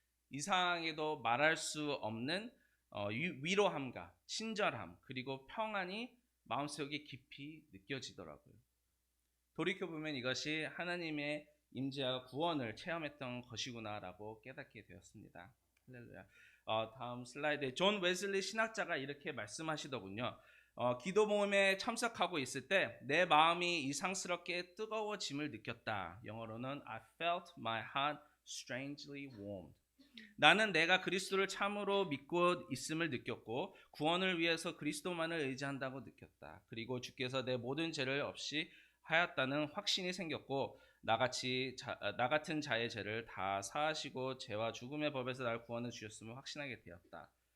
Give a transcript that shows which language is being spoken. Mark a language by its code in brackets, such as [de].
[ko] 이상하게도 말할 수 없는 위로함과 친절함 그리고 평안이 마음속에 깊이 느껴지더라고요. 돌이켜보면 이것이 하나님의 임재와 구원을 체험했던 것이구나라고 깨닫게 되었습니다. 할렐루야. 다음 슬라이드에 존 웨슬리 신학자가 이렇게 말씀하시더군요. 기도 모임에 참석하고 있을 때 내 마음이 이상스럽게 뜨거워짐을 느꼈다. 영어로는 [en] I felt my heart strangely warmed. [ko] 나는 내가 그리스도를 참으로 믿고 있음을 느꼈고 구원을 위해서 그리스도만을 의지한다고 느꼈다. 그리고 주께서 내 모든 죄를 없이 하였다는 확신이 생겼고 나 같은 자의 죄를 다 사하시고 죄와 죽음의 법에서 날 구원해 주셨음을 확신하게 되었다.